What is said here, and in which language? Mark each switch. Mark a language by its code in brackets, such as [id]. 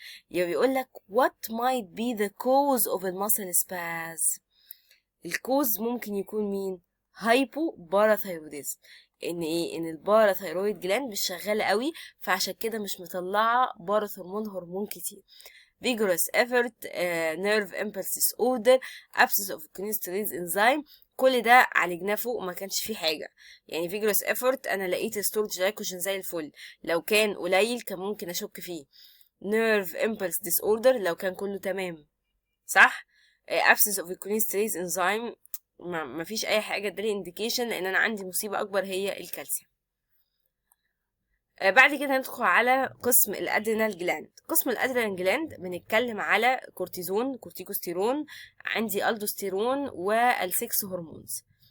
[ar] يبقى بيقول لك [en] what might be the cause of a muscle spasm. [ar] الكوز ممكن يكون مين؟ هايبو باراثايروديزم. ان ايه؟ ان الباراثايرويد جلاند مش شغاله قوي، فعشان كده مش مطلعه باراثرمون هرمون كتير. [en] vigorous effort nerve impulse disorder absence of kinesterase enzyme، [ar] كل ده عالجناه فوق وما كانش فيه حاجه. يعني [en] vigorous effort [ar] انا لقيت [en] stored glycogen [ar] زي الفل، لو كان قليل كان ممكن اشك فيه. [en] nerve impulse disorder [ar] لو كان كله تمام صح. [en] absence of kinesterase enzyme [ar] مفيش اي حاجه ادالي انديكيشن لان انا عندي مصيبه اكبر هي الكالسيوم. بعد كده ندخل على قسم الادرينال جلاند. قسم الادرينال جلاند بنتكلم على كورتيزون، كورتيكوستيرون، عندي الدوستيرون والسكس هرمونز.